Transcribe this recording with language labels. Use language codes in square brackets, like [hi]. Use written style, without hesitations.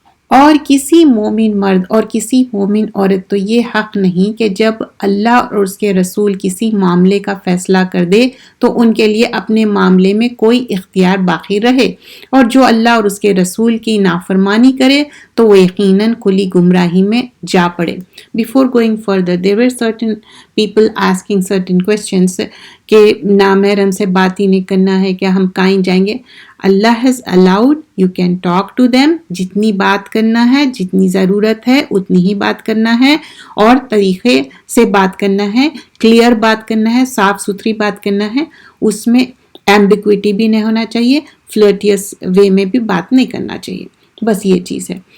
[ur] اور کسی مومن مرد اور کسی مومن عورت تو یہ حق نہیں کہ جب اللہ اور اس کے رسول کسی معاملے کا فیصلہ کر دے تو ان کے لیے اپنے معاملے میں کوئی اختیار باقی رہے، اور جو اللہ اور اس کے رسول کی نافرمانی کرے تو وہ یقیناً کھلی گمراہی میں جا پڑے. [en] Before going further, there were certain people asking certain questions [ur] کہ نامحرم سے بات ہی نہیں کرنا ہے، کیا ہم کہیں جائیں گے؟ [en] Allah has allowed, you can talk to them. [ur] جتنی بات کرنا ہے، جتنی ضرورت ہے اتنی ہی بات کرنا ہے، اور طریقے سے بات کرنا ہے، کلیئر بات کرنا ہے، صاف ستھری بات کرنا ہے. اس میں ایمبیگوٹی بھی نہیں ہونا چاہیے، فلرٹیس وے میں بھی بات نہیں کرنا چاہیے. بس یہ چیز ہے.